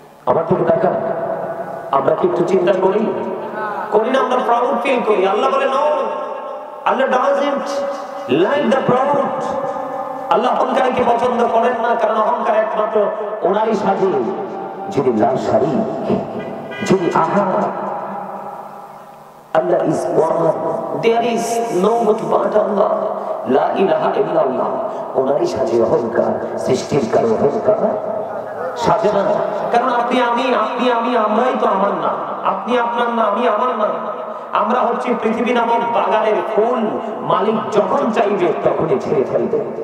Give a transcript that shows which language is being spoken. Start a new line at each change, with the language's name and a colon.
Bangla: আমার দিকে দেখা, আমরা কি একটু চিন্তা করি? করি না? আমরা প্রাউড ফিল করি। আল্লাহ বলে
English: No, Allah doesn't like the proud.
Bangla: আল্লাহ অহংকারকে পছন্দ করেন না, কারণ অহংকার একমাত্র ওনারই সাজে, যিনি লা শারীক, যিনি আহাদ।
English: Allah is one, there is no God but Allah,
Arabic: লা ইলাহা ইল্লাল্লাহ।
Bangla: ওনারই সাজে অহংকার, সৃষ্টির কারো অহংকার সাজে না। কারণ আপনি আমি, আপনি আমি, আমরাই তো আমার না। আপনি আপনার না, আমি আমার না। আমরা হচ্ছে পৃথিবী নামক বাগানের ফুল, মালিক যখন চাইবে তখনই ছেড়ে ফেলবে।